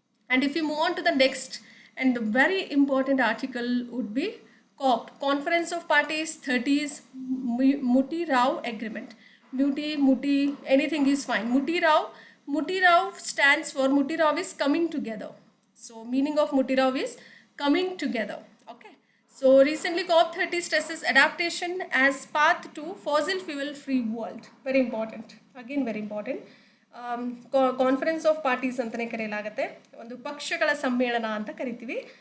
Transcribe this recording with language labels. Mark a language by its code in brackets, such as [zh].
[en] And if you move on to the next and the very important article would be COP, Conference of Parties 30s Muti Rao Agreement. Muti, anything is fine. Muti Rao stands for, Muti Rao is coming together. So meaning of Muti Rao is coming together. Okay. So recently COP30 stresses adaptation as path to fossil fuel free world. Very important. Again very important. [kn] Conference of parties ಅಂತಲೇ ಕರೆಯಲಾಗುತ್ತೆ. ಒಂದು ಪಕ್ಷಗಳ ಸಮ್ಮೇಳನ ಅಂತ ಕರಿತೀವಿ.